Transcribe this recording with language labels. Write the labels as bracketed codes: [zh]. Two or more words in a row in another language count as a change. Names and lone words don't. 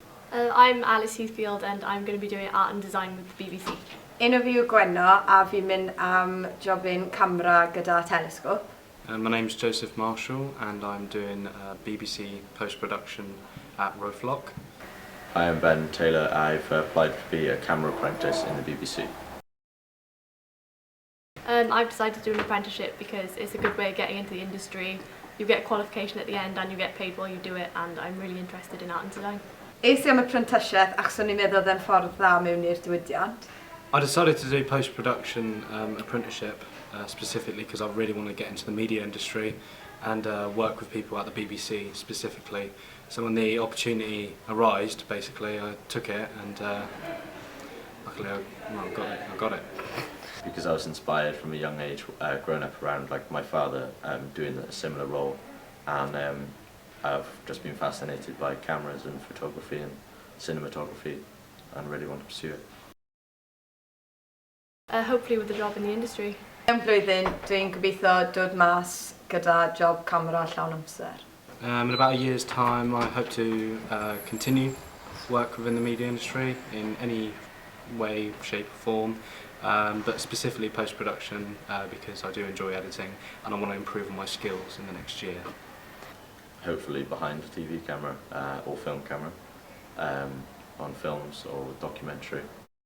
[en] I'm Alice Heathfield and I'm going to be doing art and design with the BBC. [cy] Enw fi yw Gwenno a fi'n mynd am jobyn camera gyda telescope. [en] My name's Joseph Marshall and I'm doing BBC post-production at Rothlock. I am Ben Taylor. I've applied to be a camera apprentice in the BBC. I've decided to do an apprenticeship because it's a good way of getting into the industry. You get a qualification at the end and you get paid while you do it, and I'm really interested in art and design. [cy] Es I am Apprenticeship achos o'n i'n meddwl oedd e'n ffordd dda mewn i'r diwydiant. [en] I decided to do post-production apprenticeship specifically because I really want to get into the media industry and work with people at the BBC specifically. So when the opportunity arose, basically I took it and luckily I got it. Because I was inspired from a young age, growing up around like my father doing a similar role, and I've just been fascinated by cameras and photography and cinematography and really want to pursue it. Hopefully with a job in the industry. [cy] Yn blwyddyn, dwi'n gobeithio dod mas gyda job camera llawn amser. [en] In about a year's time I hope to continue work within the media industry in any way, shape or form, but specifically post-production because I do enjoy editing and I want to improve on my skills in the next year. Hopefully behind a TV camera or film camera, on films or documentary.